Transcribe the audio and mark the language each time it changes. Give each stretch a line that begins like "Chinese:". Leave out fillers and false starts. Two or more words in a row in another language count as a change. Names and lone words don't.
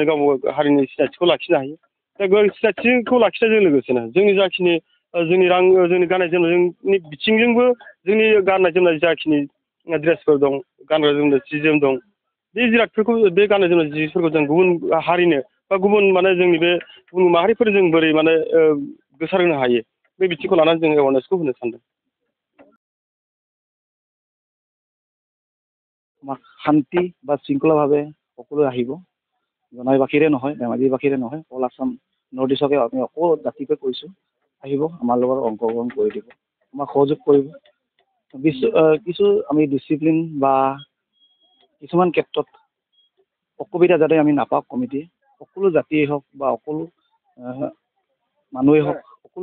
Bodo: गाव हारिनि सिनायथिखौ लाखिनो हायो दा बे सिनायथिखौ लाखिनायजों लोगोसेनो जोंनि जाखिनि जोंनि जोंनि गाननाय जोमनायनि बिथिंजोंबो जोंनि गाननाय जोमनाय जाखिनि ड्रेसफोर दं गानग्रा जोमग्रा जि जोम दं बे जिरादफोरखौ बे गाननाय जोमनाय जिफोरखौ जों गुबुन हारिनो बा गुबुन माने जोंनि बे गुबुन माहारिफोर जों बोरै माने गोसारहोनो हायो बे बिथिंखौ लानानै जों एवारनेसखौ होनो सानदों।
Assamese: শান্তি বা শৃংখলাভাৱে সকলোৱে আহিব জনাইবাসীৰে নহয় ধেমাজিবাসীৰে নহয়
English: All Assam North East
Assamese: আমি অকল জাতিকে কৈছোঁ আহিব আমাৰ লগত অংশগ্ৰহণ কৰি দিব আমাক সহযোগ কৰিব কিছু আমি ডিচিপ্লিন বা কিছুমান ক্ষেত্ৰত অসুবিধা যাতে আমি নাপাওঁ কমিটিয়ে সকলো জাতিয়েই হওক বা সকলো মানুহেই হওক সকলো